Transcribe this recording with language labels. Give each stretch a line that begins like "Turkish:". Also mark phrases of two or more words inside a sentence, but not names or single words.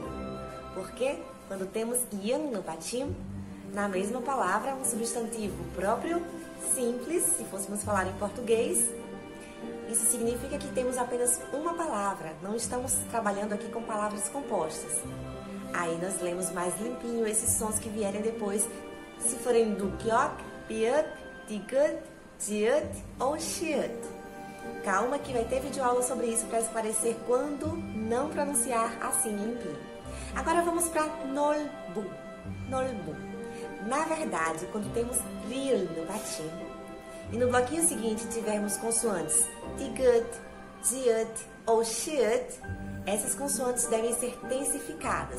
Portuguese: Porque quando temos yang no patinho, na mesma palavra, um substantivo próprio, simples, se fôssemos falar em português, isso significa que temos apenas uma palavra, não estamos trabalhando aqui com palavras compostas. Aí nós lemos mais limpinho esses sons que vierem depois, se forem do kyok, piup, tigut, jiut ou shiut. Calma que vai ter videoaula sobre isso para esclarecer quando não pronunciar assim limpinho. Agora vamos para Nolbu. Nolbu. Na verdade, quando temos ril no patinho, e no bloquinho seguinte tivermos consoantes tigut, jiut ou shiut, essas consoantes devem ser tensificadas.